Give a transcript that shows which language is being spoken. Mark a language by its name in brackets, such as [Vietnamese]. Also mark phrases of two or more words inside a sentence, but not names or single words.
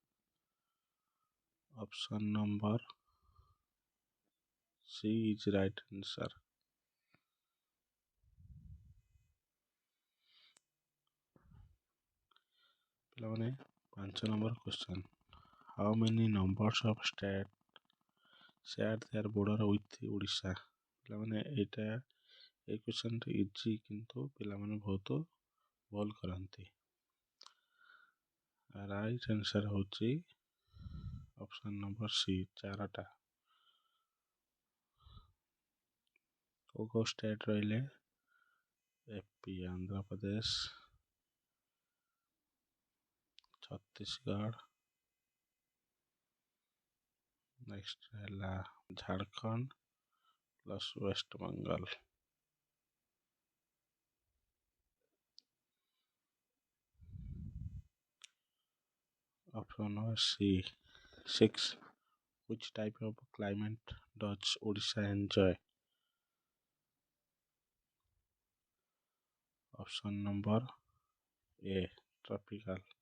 [English] Option number C is right answer. ପିଲାମାନେ 5 number question, how many numbers of states share their border with Odisha? [Odia] ପିଲାମାନେ ଏଇଟା এই କ୍ୱେଶ୍ଚନଟା ଇଜି କିନ୍ତୁ ପିଲାମାନେ ବହୁତ ଭୁଲ କରନ୍ତି। [English] right answer ହେଉଛି option number C 4ଟା। [Odia] କେଉଁ ଷ୍ଟେଟ୍ ରହିଲେ? ଏପି, ଆନ୍ଧ୍ରପ୍ରଦେଶ, ଛତିଶଗଡ଼, ନେକ୍ସଟ ହେଲା ଝାଡ଼ଖଣ୍ଡ ପ୍ଲସ୍ ୱେଷ୍ଟବେଙ୍ଗଲ। [English] Option number C 6, which type of climate does Odisha enjoy? Option number A, tropical.